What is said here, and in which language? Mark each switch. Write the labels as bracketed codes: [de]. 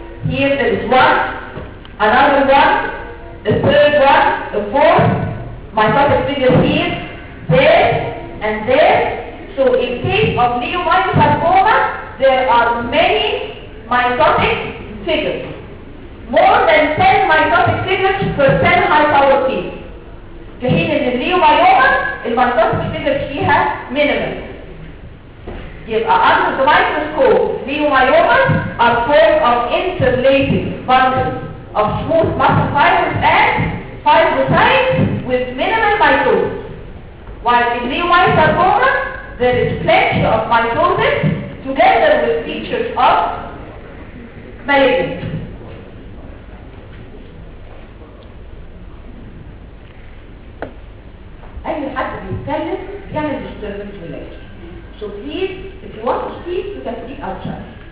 [en] Here there is one, another one, the third one, the fourth mitotic figure here, there, and there. So in case of leiomyosarcoma, there are many mitotic figures. More than 10 mitotic figures per 10 high-power peaks. [ar] في حين ان الليوميوما المايتوتيك فيجر فيها مينيمال. يبقى [en] under the microscope leiomyomas are formed of interlacing bundles of smooth muscle fibers and fibrocytes with minimal mitosis. While in leiomyosarcoma there is plenty of mitosis together with features of malignancy. [ar] أي حد بيتكلم بيعمل disturbance في الأجر. [en] So please, if you want to speak, you can speak outside.